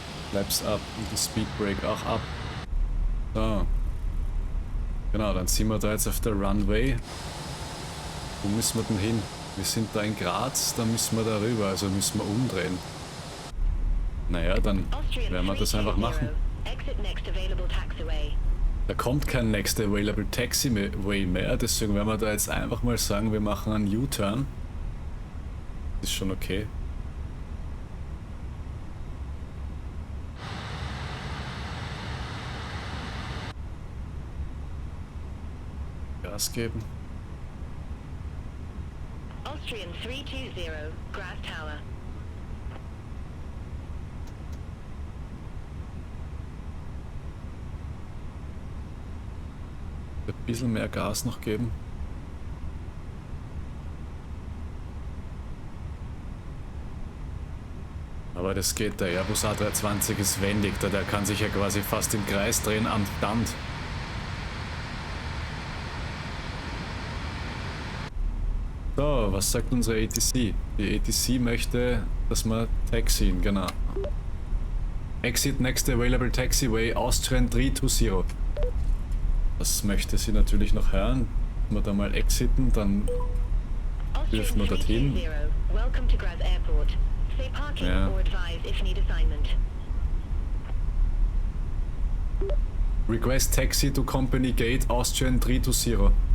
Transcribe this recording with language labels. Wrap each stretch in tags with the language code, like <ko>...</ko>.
<de>Flaps ab und die Speed Brake auch ab. So. Genau, dann sind wir da jetzt auf der Runway. Wo müssen wir denn hin? Wir sind da in Graz, da müssen wir da rüber, also müssen wir umdrehen. Naja, dann werden wir das einfach machen.</de> <en>Exit next available taxiway.</en> <de>Da kommt kein</de> <en>Next Available Taxiway</en> <de>mehr, deswegen werden wir da jetzt einfach mal sagen, wir machen einen U-Turn. Ist schon okay. Gas geben.</de> <en>Austrian 320, Grass Tower.</en> <de>Ein bisschen mehr Gas noch geben. Aber das geht, der Airbus A320 ist wendig, der kann sich ja quasi fast im Kreis drehen am Stand. So, was sagt unsere ATC? Die ATC möchte, dass wir taxien, genau.</de> <en>Exit next available taxiway Austrian 320.</en> <de>Das möchte sie natürlich noch hören. Wenn wir da mal exiten, dann dürfen wir dorthin.</de> <en>Welcome to Graz Airport. Say parking</en> <de>Ja.</de> <en>or advise if need assignment. Request taxi to company gate Austrian 320.</en>